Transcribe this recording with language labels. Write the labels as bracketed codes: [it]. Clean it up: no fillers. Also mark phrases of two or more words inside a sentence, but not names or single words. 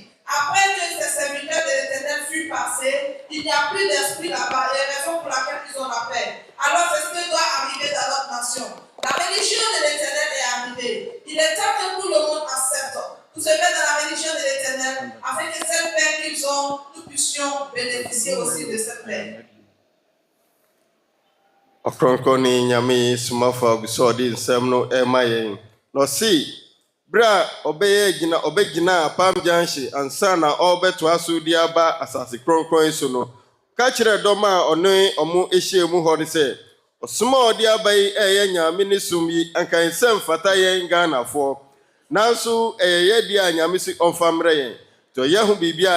[fr] Après que ces serviteurs de l'Éternel furent passés, il n'y a plus d'esprit là-bas. Et la raison pour laquelle ils ont la paix. Alors c'est ce qui doit arriver dans notre nation. La religion de l'Éternel est arrivée. Il est temps que tout le monde accepte pour se mettre dans la religion de l'Éternel, afin que cette paix qu'ils ont, nous puissions bénéficier aussi de cette paix. [ak] Ɔkrɔnkrɔnyi Nyame Somafo so de nsɛm no ɛma yɛn. Na ɔse bra ɔbɛgyina apam gyanhye ansa na ɔbɛtoa so di aba asase kronkron so no ka kyerɛ dɔm a ɔne ɔmo ehyia mu hɔ de sɛ ɔsom a ɔde aba yi ɛyɛ Nyame ne som yi anka nsɛm fata yɛn Ghanafoɔ nanso ɛyɛ yɛde a Nyame si ɔmfa mmerɛ yɛn to yɛ ho biribi a